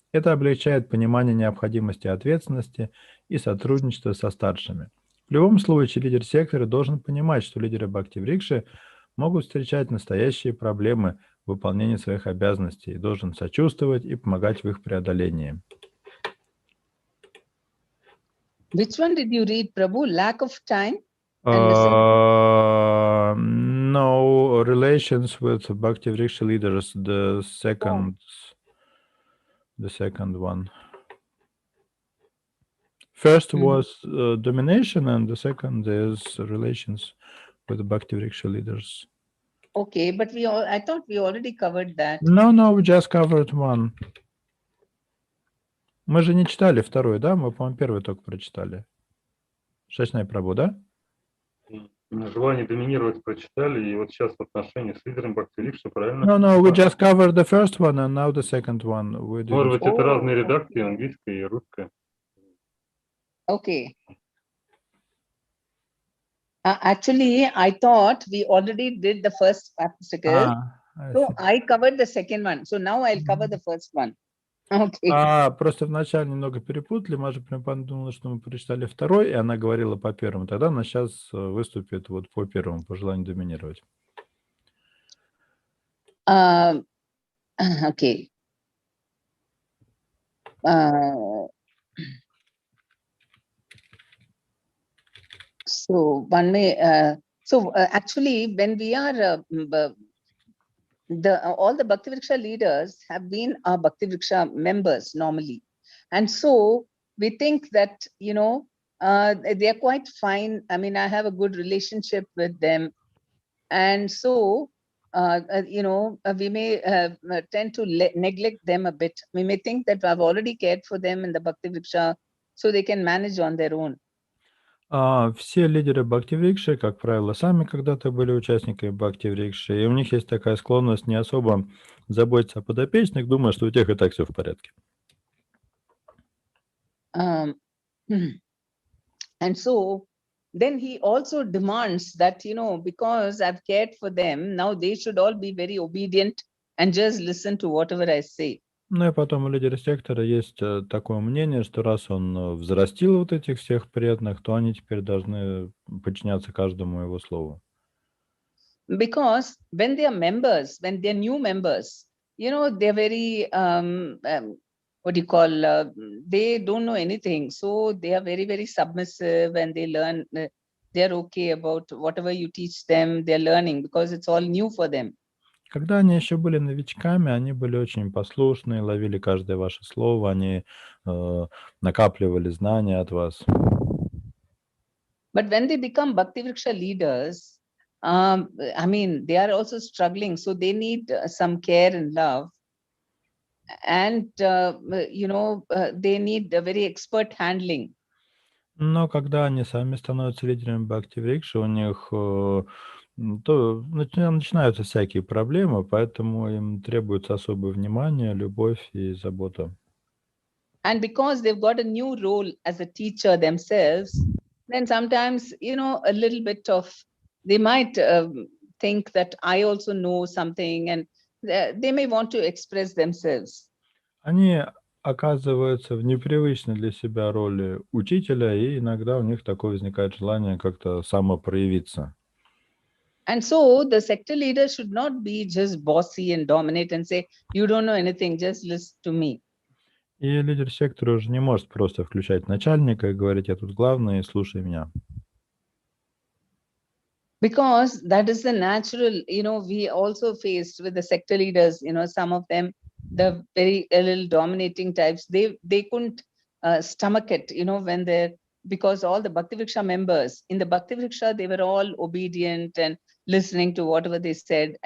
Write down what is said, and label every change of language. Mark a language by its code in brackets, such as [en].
[ru] Это облегчает понимание необходимости ответственности и сотрудничества со старшими. В любом случае, лидер сектора должен понимать, что лидеры Бхакти Врикши могут встречать настоящие проблемы в выполнении своих обязанностей и должен сочувствовать и помогать в их преодолении. [en] Which one did you read, Prabhu? Lack of time? And the second? No, relations with Bhakti Vriksha leaders, the second one. First was domination, and the second is relations with the Bhakti Vriksha leaders. Okay, but I thought we already covered that. No, we just covered one. [ru] Мы же не читали второй, да? Мы, по-моему, первый только прочитали. Шачная Прабhu, да? Желание доминировать прочитали, и вот сейчас в отношении с лидером Бхакти Врикша, правильно? [en] No, we just covered the first one, and now the second one. [ru] Может быть, это разные редакции, английская и русская. [en] Okay. Actually, I thought we already did the first article. So I covered the second one. So now I'll cover the first one. Okay. [ru] Просто вначале немного перепутали. Маша прям думала, что мы прочитали второй, и она говорила по первому. Тогда она сейчас выступит вот по первому, по желанию доминировать. [en] Okay. So one may. Actually, when we are all the Bhakti Vriksha leaders have been our Bhakti Vriksha members normally, and so we think that they are quite fine. I mean, I have a good relationship with them, and so we may tend to neglect them a bit. We may think that I've already cared for them in the Bhakti Vriksha, so they can manage on their own. [ru] Все лидеры Бхакти Врикши, как правило, сами когда-то были участниками Бхакти Врикши, и у них есть такая склонность не особо заботиться о подопечных, думая, что у тех и так все в порядке. [en] And so then he also demands that, because I've cared for them, now they should all be very obedient and just listen to whatever I say. [ru] Ну и потом у лидера сектора есть такое мнение, что раз он взрастил вот этих всех преданных, то они теперь должны подчиняться каждому его слову. [en] Because when they are members, when they're new members, they're very, they don't know anything. So they are very, very submissive and they learn, they're okay about whatever you teach them, they're learning because it's all new for them. [ru] Когда они еще были новичками, они были очень послушны, ловили каждое ваше слово, они накапливали знания от вас. [en] But when they become Bhakti Vriksha leaders, I mean, they are also struggling, so they need some care and love. And, they need a very expert handling. [ru] Но когда они сами становятся лидерами Бхакти Врикши, у них начинаются всякие проблемы, поэтому им требуется особое внимание, любовь и забота. [en] And because they've got a new role as a teacher themselves, then sometimes, a little bit of, they might think that I also know something and they may want to express themselves. [ru] Они оказываются в непривычной для себя роли учителя, и иногда у них такое возникает желание как-то самопроявиться. [en] And so the sector leader should not be just bossy and dominate and say, you don't know anything, just listen to me. [ru] И лидер сектора уже не может просто включать начальника и говорить, я тут главный, слушай меня. [en] Because that is the natural, we also faced with the sector leaders, some of them, the very little dominating types, they couldn't stomach it, when they're, because all the Bhakti Vriksha members, in the Bhakti Vriksha, they were all obedient and listening to whatever they said.